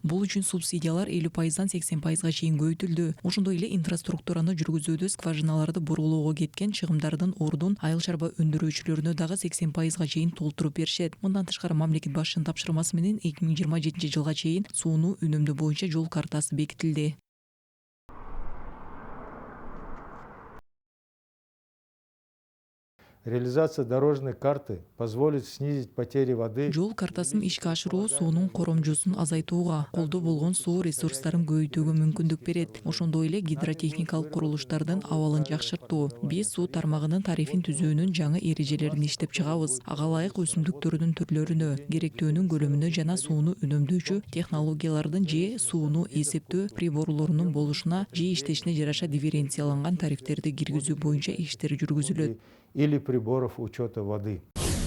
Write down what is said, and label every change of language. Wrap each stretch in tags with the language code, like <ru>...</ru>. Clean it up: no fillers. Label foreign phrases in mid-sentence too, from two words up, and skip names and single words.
<ky>Бул үчүн субсидиялар 50%-дан 80%га чейин көбөйтүлдү. Ошондой эле инфраструктураны жүргүзүүдө скважиналарды бурулоого кеткен чыгымдардын ордун айыл чарба өндүрүүчүлөрүнө дагы 80%га чейин толтуруп беришет. Мындан тышкары мамлекет башчынын тапшырмасы менен 2027 жылга чейин сууну үнөмдөө боюнча жол картасы бекитилди.</ky> <ru>Реализация дорожной карты позволит снизить потери воды.</ru> <ky>Жол картасын ишке ашыруу суунун коромжусун азайтууга, колдо болгон суу ресурстарын көбөйтүүгө мүмкүндүк берет. Ошондой эле гидротехникалык курулуштардын абалын жакшыртуу. Биз суу тармагынын тарифин түзүүнүн жаңы эрежелерин иштеп чыгабыз. Ага ылайык өсүмдүктөрдүн түрлөрүнө, керектөөнүн көлөмүнө жана сууну үнөмдөөчү технологиялардын же сууну эсептөө приборлорунун болушуна же иштешине жараша дифференцияланган тарифтерди киргизүү боюнча иштер жүргүзүлөт.</ky> <ru>Или приборов учета воды.</ru>